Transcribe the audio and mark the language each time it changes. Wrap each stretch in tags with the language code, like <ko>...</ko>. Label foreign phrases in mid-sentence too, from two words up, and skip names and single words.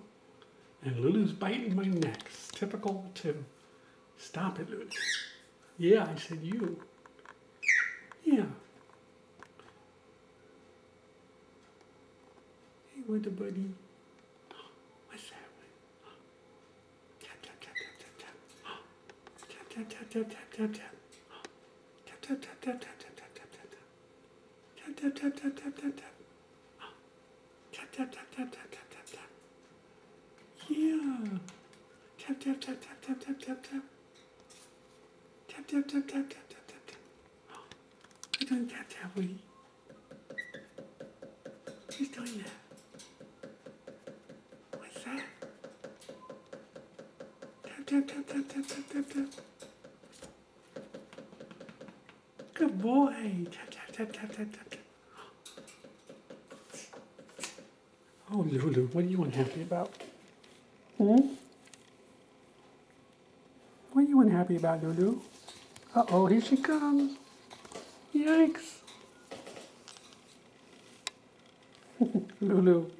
<en>And Lulu's biting my neck. It's typical too. Stop it, Lulu. Yeah, I said you. Yeah. Hey, Woody Buddy. What's that? Tap, tap, tap, tap, tap, tap. Tap, tap, tap, tap, tap, tap. Tap, tap, tap, tap, tap, tap, tap, tap, tap. Tap, tap, tap, tap, tap, tap, tap. Tap, tap, tap, tap, tap, tap, tap, tap. Yeah. Tap, tap, tap, tap, tap, tap, tap, tap. Tap, tap, tap, tap, tap, tap, tap, tap. We're doing tap, tap, Woody. Who's doing that? What's that? Tap, tap, tap, tap, tap, tap, tap, tap. Good boy. Tap, tap, tap, tap, tap, tap, tap. Oh, Lulu, what are you unhappy about? Hmm? What are you unhappy about, Lulu? Uh-oh, here she comes. Yikes. Lulu.</en>